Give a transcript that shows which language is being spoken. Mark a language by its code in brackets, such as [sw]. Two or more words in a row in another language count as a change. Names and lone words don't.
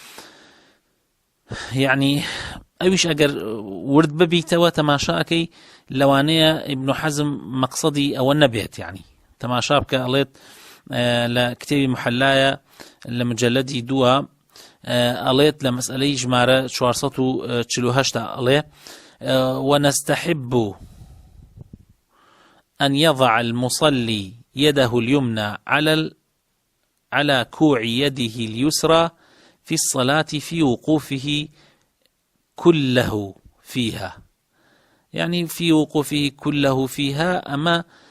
[ckb] یعنی ئەویش ئەگەر ورد ببیتەوە تەماشاکەی لەوانەیە ئیبن حەزم مەقسەدی ئەوە نەبێت، یعنی تەماشا بکە ئەڵێت لە کتێبی محەلایە لە مجەلەدی دووە ئەڵێت لە مەسئلەی ژمارە 448 ئەڵێ ونستحب [ar] أن يضع المصلي يده اليمنى على كوع يده اليسرى في الصلاة في وقوفه كله فيها، يعني في وقوفه كله فيها، أما